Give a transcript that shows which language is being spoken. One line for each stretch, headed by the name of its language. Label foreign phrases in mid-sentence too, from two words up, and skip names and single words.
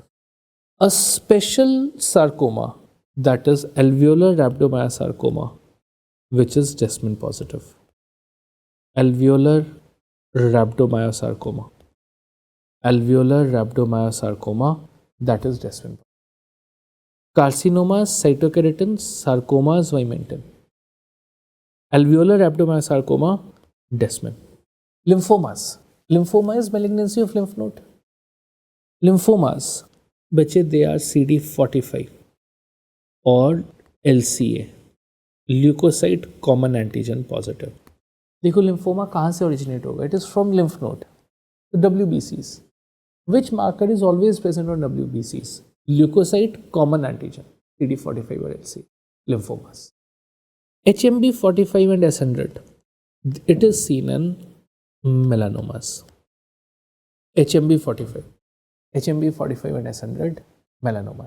English: A special sarcoma, that is alveolar rhabdomyosarcoma, which is desmin positive. Alveolar rhabdomyosarcoma, that is desmin positive. Carcinomas, cytokeratin, sarcomas, vimentin. Alveolar rhabdomyosarcoma, desmin. Lymphomas. Lymphoma is malignancy of lymph node. Lymphomas, बच्चे they are CD45 or LCA. leukocyte common antigen positive.
Hindi: देखो लिम्फोमा कहाँ से ओरिजिनेट होगा?
English: it is from lymph node, WBCs. Which marker is always present on WBCs? Leukocyte common antigen, CD45 or LC, lymphomas. HMB45 and S100, it is seen in melanomas. HMB45 and S100, melanomas.